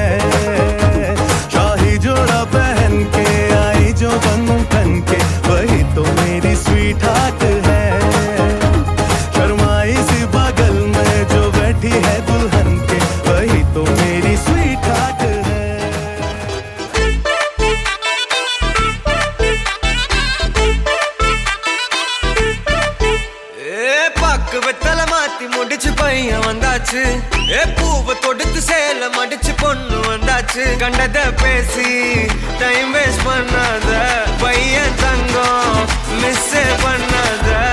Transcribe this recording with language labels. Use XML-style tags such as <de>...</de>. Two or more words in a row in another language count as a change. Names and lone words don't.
<hi>शाही जोड़ा पहन के आई जो बंधन के, वही तो मेरी</hi> <en>sweet heart</en> <hi>है। शर्माई सी बगल में जो बैठी है दुल्हन के, वही तो मेरी</hi> <en>sweet heart</en> <hi>है।</hi> <ta>பக்கு வெத்தல மாத்தி முடிச்சு பையன் வந்தாச்சு. பூவை தொடுத்து சேல மடிச்சு பொண்ணு வந்தாச்சு. கண்டத பேசி</ta> <en>time waste</en> <ta>பண்ணாத, பையன் தங்கம் மிஸ் பண்ணாத.</ta>